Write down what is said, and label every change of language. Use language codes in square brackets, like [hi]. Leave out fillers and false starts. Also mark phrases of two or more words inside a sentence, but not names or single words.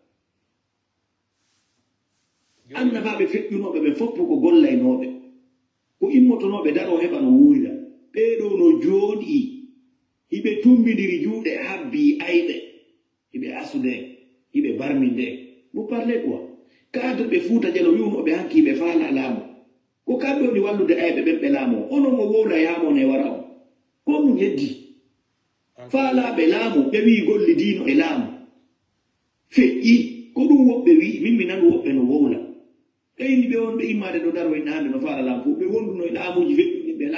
[ff] annabaɓe feƴƴunoɓe ɓe foppo ko gollaynoɓe ko immotonoɓe daro heɓa no wuurira ɓeɗo no jooɗi hiɓe tumbidiri juuɗe habbi ayɓe hiɓe asude hiɓe barmi nde [fr] vous parlez quoi [ff] cadre ɓe Fuuta Jallo wiwnoɓe hankiɓe faala laamu ko kamɓe woni wallude ayɓe ɓen ɓe laamu onon o wowla yamon e wara on ko ɗum heddi faalaɓe laamu ɓe wi golli diino e laamu feƴƴi ko ɗum woɓɓe wi min mi nanu woɓɓe no wowla ɓeyni ɓe wonɓe immade ɗo daro en hande no faala laamu fof ɓe wonduno e laamuji feƴƴuɗi ɓe